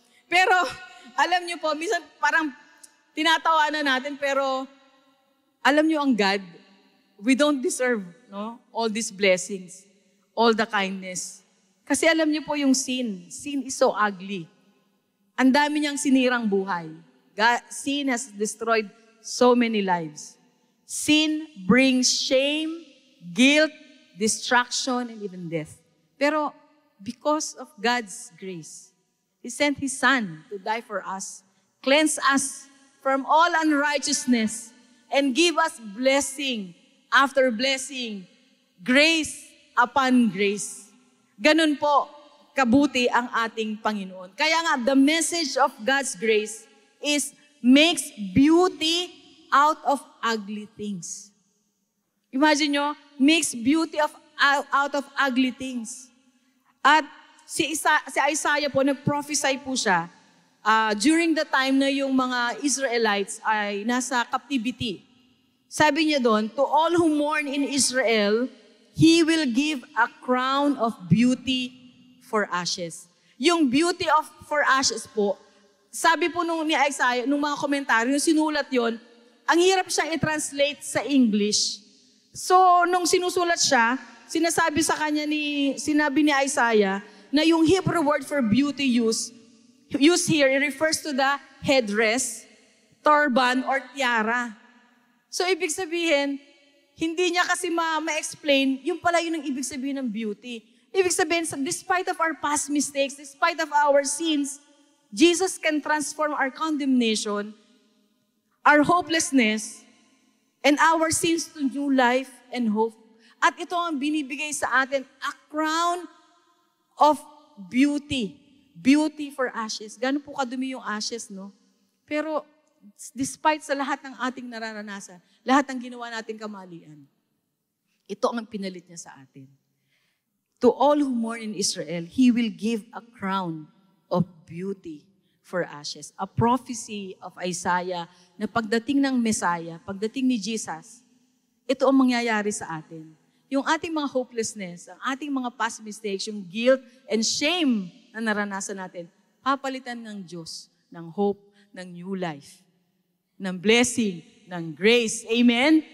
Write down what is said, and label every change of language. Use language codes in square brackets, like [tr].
[tl] Pero, alam nyo po, minsan parang tinatawanan natin, pero alam nyo ang God, [en] we don't deserve all these blessings, all the kindness. [tl] Kasi alam nyo po yung [en] sin. Sin is so ugly. [tl] Ang dami niyang sinirang buhay. [en] Sin has destroyed so many lives. Sin brings shame, guilt, destruction, and even death. Pero because of God's grace, He sent His Son to die for us, cleanse us from all unrighteousness, and give us blessing after blessing, grace upon grace. [tl] Ganun po kabuti ang ating Panginoon. Kaya nga, [en] the message of God's grace is makes beauty out of ugly things. Imagine nyo, makes beauty out of ugly things. [tl] At si Isaiah po, nag-prophesy po siya during the time na yung mga Israelites ay nasa captivity. Sabi niya doon, [en] to all who mourn in Israel, He will give a crown of beauty for ashes. [tl] Yung beauty for ashes po, sabi po ni Isaiah, nung mga komentaryo, yung sinulat yon, ang hirap siyang i-translate sa English. [en] So, [tl] nung sinusulat siya, sinabi ni Isaiah, na yung [en] Hebrew word for beauty used here, it refers to the headdress turban or tiara. [tl] So, ibig sabihin, hindi niya kasi ma-explain, yung pala yun ang ibig sabihin ng beauty. Ibig sabihin, [en] despite of our past mistakes, despite of our sins, Jesus can transform our condemnation, our hopelessness, and our sins to new life and hope. [tl] At ito ang binibigay sa atin, [en] a crown of beauty. Beauty for ashes. [tl] Gano'n po kadumi yung ashes, no? Pero despite sa lahat ng ating nararanasan, lahat ng ginawa nating kamalian, ito ang pinalit niya sa atin. [en] To all who mourn in Israel, He will give a crown of beauty for ashes. A prophecy of Isaiah [tl] na pagdating ng Messiah, pagdating ni Jesus, ito ang mangyayari sa atin. Yung ating mga hopelessness, ang ating mga past mistakes, yung guilt and shame na naranasan natin, papalitan ng Diyos ng hope, ng new life, ng blessing, ng grace. Amen?